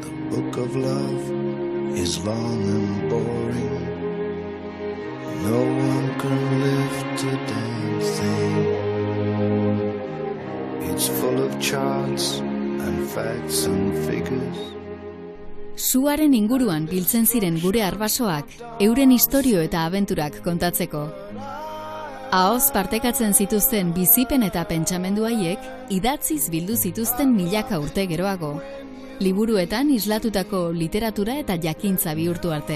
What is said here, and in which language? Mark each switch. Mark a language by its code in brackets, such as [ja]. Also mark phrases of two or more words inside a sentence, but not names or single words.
[en] book of love is long and boring. No one can lift a damn thing. It's full of charts and facts and figures. [eu] Suaren inguruan biltzen ziren gure arbasoak, euren istorio eta abenturak kontatzeko. Ahoz partekatzen zituzten bizipen eta pentsamendu haiek, idatziz bildu zituzten milaka urte geroago. Liburuetan islatutako literatura eta jakintza bihurtu arte.